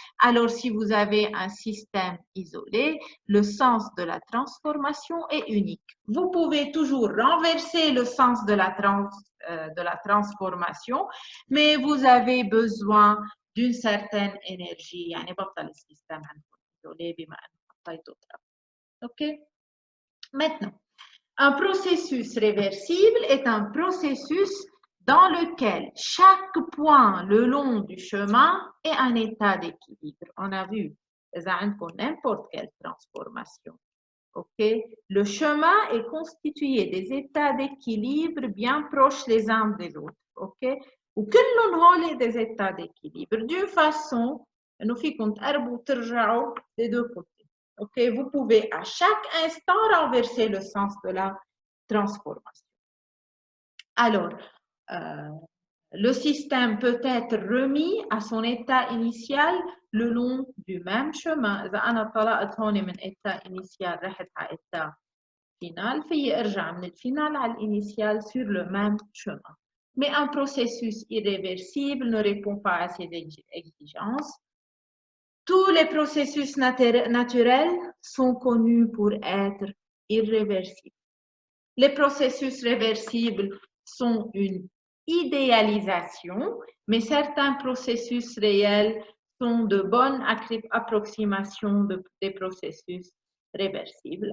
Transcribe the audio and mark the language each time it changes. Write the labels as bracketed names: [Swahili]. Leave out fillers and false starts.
[French] Alors si vous avez un système isolé, le sens de la transformation est unique. Vous pouvez toujours renverser le sens de la transformation, mais vous avez besoin d'une certaine énergie. [Arabic] يعني بطل السيستم عندكم isolé بما أنه حطيتوا travail. [English] OK? [French] Maintenant, un processus réversible est un processus dans lequel chaque point le long du chemin est un état d'équilibre. On a vu, [Arabic] إذا عندكم [French] n'importe quelle transformation. Okay? Le chemin est constitué des états d'équilibre bien proches les uns des autres. Okay? [Arabic] وكلهم هول [French] des états d'équilibre d'une façon [Arabic] إنه فيكم تقربوا وترجعوا [French] des deux côtés. Okay, vous pouvez à chaque instant renverser le sens de la transformation. Alors, le système peut être remis à son état initial le long du même chemin. [Arabic] إذا أنا طلعت هون من état initial رحت على état final, في أرجع من الفينال على l'initial [French] sur le même chemin. Mais un processus irréversible ne répond pas à ces exigences. Tous les processus naturels sont connus pour être irréversibles. Les processus réversibles sont une idéalisation, mais certains processus réels sont de bonnes approximations des processus réversibles.